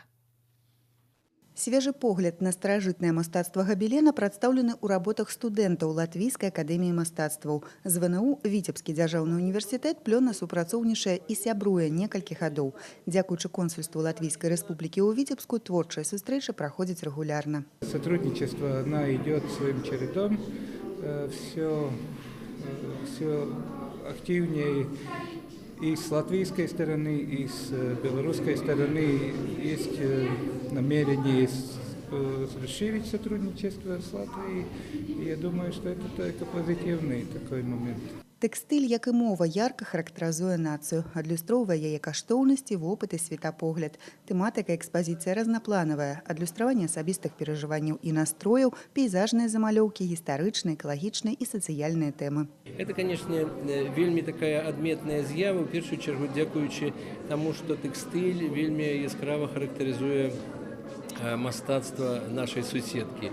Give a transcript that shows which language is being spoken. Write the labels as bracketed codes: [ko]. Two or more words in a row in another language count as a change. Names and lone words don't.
[be] Свежий погляд на старажытнае мастацтва габелена прадстаўлены ў работах студэнтаў Латвійскай акадэміі мастацтваў. З ВНУ Віцебскі дзяржаўны універсітэт плённа супрацоўнічае і сябруе некалькі гадоў. Дзякуючы консульству Латвійскай рэспублікі ў Віцебску творчыя сустрэчы праходзяць рэгулярна. [ru] Сотрудничество, оно идет своим чередом, все активнее. И с латвийской стороны, и с белорусской стороны есть намерение расширить сотрудничество с Латвией. И я думаю, что это только позитивный такой момент. [be] Тэкстыль, як і мова, ярка характарызуе нацыю, адлюстроўвае яе каштоўнасці, вопыт і светапогляд. Тэматыка экспазіцыі разнапланавая, адлюстраванне асабістых перажыванняў і настрояў, пейзажныя замалёўкі, гістарычныя, экалагічныя і сацыяльныя тэмы. [ru] Это, конечно, [be] вельмі такая адметная з'ява, у першую чергу дзякуючы таму, што тэкстыль вельмі яскрава характарызуе мастацтва нашай суседкі.